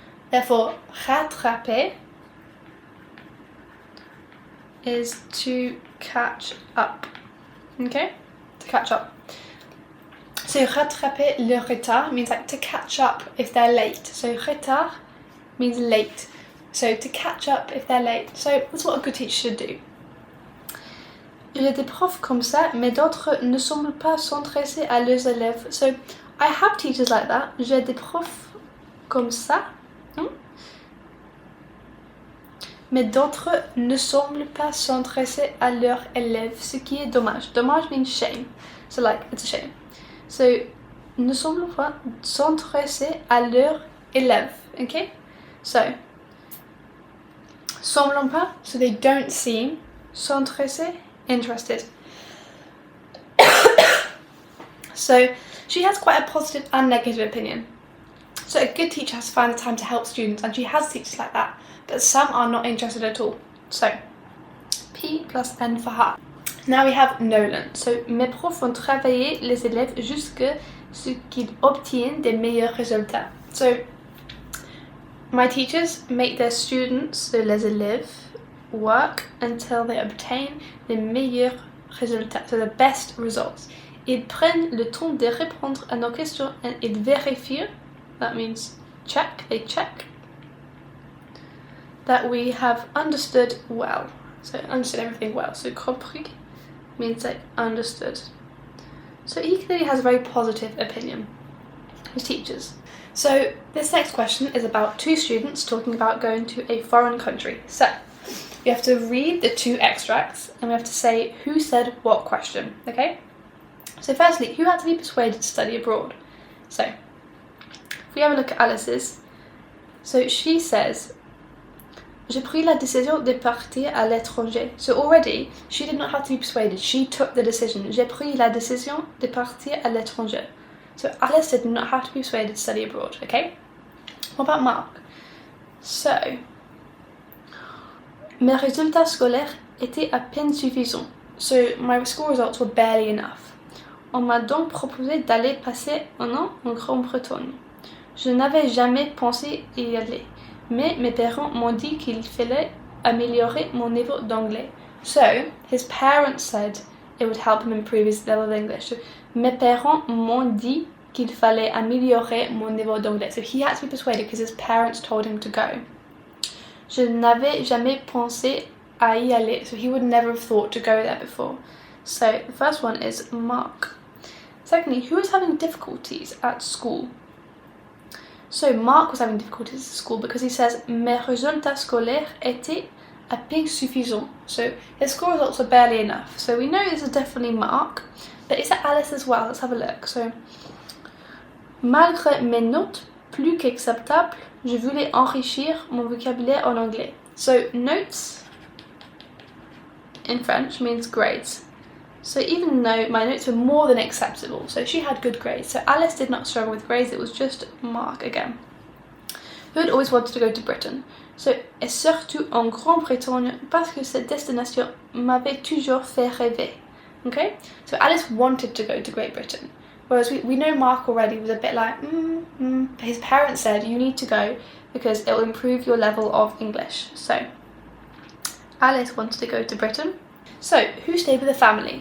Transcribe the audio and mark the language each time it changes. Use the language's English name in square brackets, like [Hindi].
[English] Therefore, rattraper is to catch up. Okay? To catch up. So [French] rattraper le retard [English] means like to catch up if they're late. So retard means late. So to catch up if they're late. So that's what a good teacher should do. [French] J'ai des profs comme ça, mais d'autres ne semblent pas s'intéresser à leurs élèves. [English] So I have teachers like that. [French] J'ai des profs comme ça. Mais d'autres ne semblent pas s'intéresser à leurs élèves, ce qui est dommage. [English] Dommage means shame. So like, it's a shame. [French] So, ne semblent pas s'intéresser à leurs élèves. [English] Okay? So, semblent pas, so they don't seem. S'intéresser, interested. So, she has quite a positive and negative opinion. So a good teacher has to find the time to help students, and she has teachers like that, but some are not interested at all. So, P plus N for her. Now we have Nolan. [French] So, mes profs font travailler les élèves jusqu'à ce qu'ils obtiennent des meilleurs résultats. [English] So, my teachers make their students, so [French] les élèves, [English] work until they obtain the [French] meilleurs résultats, [English] so the best results. [French] Ils prennent le temps de répondre à nos questions [English] and [French] ils vérifient, [English] that means check, they check, that we have understood well. So understood everything well. So compris means like understood. So he clearly has a very positive opinion, his teachers. So this next question is about two students talking about going to a foreign country. So you have to read the two extracts and we have to say who said what question, okay? So firstly, who had to be persuaded to study abroad? So if we have a look at Alice's, so she says, [French] j'ai pris la décision de partir à l'étranger. [English] So already, she did not have to be persuaded, she took the decision. [French] J'ai pris la décision de partir à l'étranger. [English] So Alice did not have to be persuaded to study abroad, okay? What about Mark? [French] So, mes résultats scolaires étaient à peine suffisants. [English] So my school results were barely enough. [French] On m'a donc proposé d'aller passer un an en Grande-Bretagne. Je n'avais jamais pensé y aller, mais mes parents m'ont dit qu'il fallait améliorer mon niveau d'anglais. [English] So, his parents said it would help him improve his level of English. [French] So, mes parents m'ont dit qu'il fallait améliorer mon niveau d'anglais. [English] So he had to be persuaded because his parents told him to go. [French] Je n'avais jamais pensé à y aller. [English] So he would never have thought to go there before. So the first one is Mark. Secondly, who is having difficulties at school? So Mark was having difficulties at school because he says [French] mes résultats scolaires étaient à peine suffisants. [English] So his school results are barely enough. So we know this is definitely Mark, but is it Alice as well? Let's have a look. [French] So malgré mes notes plus qu'acceptables, je voulais enrichir mon vocabulaire en anglais. [English] So notes in French means grades. So even though my notes were more than acceptable, so she had good grades. So Alice did not struggle with grades, it was just Mark again, who had always wanted to go to Britain. [French] So, et surtout en Grande-Bretagne, parce que cette destination m'avait toujours fait rêver. [English] Okay? So Alice wanted to go to Great Britain. Whereas we know Mark already was a bit like, but his parents said you need to go because it will improve your level of English. So, Alice wanted to go to Britain. So, who stayed with the family?